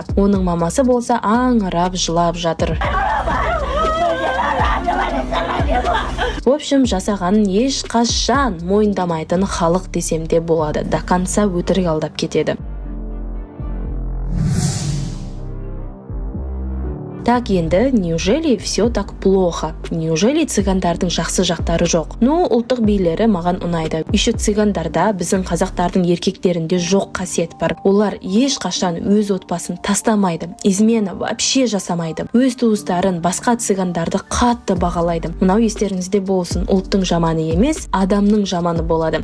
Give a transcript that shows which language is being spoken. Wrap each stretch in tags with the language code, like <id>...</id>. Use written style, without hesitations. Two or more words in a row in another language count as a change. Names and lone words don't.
<kk>Оның мамасы болса аңырап жылап жатыр.</kk> <ru>В общем,</ru> <kk>жасағанын ешқашан мойындамайтын халық десем де болады.</kk> <ru>До конца</ru> <kk>өтірік алдап кетеді. Так енді,</kk> <ru>неужели все так плохо?</ru> <kk>Неужели цыгандардың жақсы жақтары жоқ? Ну, ұлттық билері маған ұнайды. Еще цыгандарда біздің қазақтардың еркектерінде жоқ қасиет бар. Олар ешқашан өз отбасын тастамайды.</kk> <ru>Измена вообще</ru> <kk>жасамайды. Өз туыстарын, басқа цыгандарды қатты бағалайды. Мынау естеріңізде болсын, ұлттың жаманы емес, адамның жаманы болады.</kk>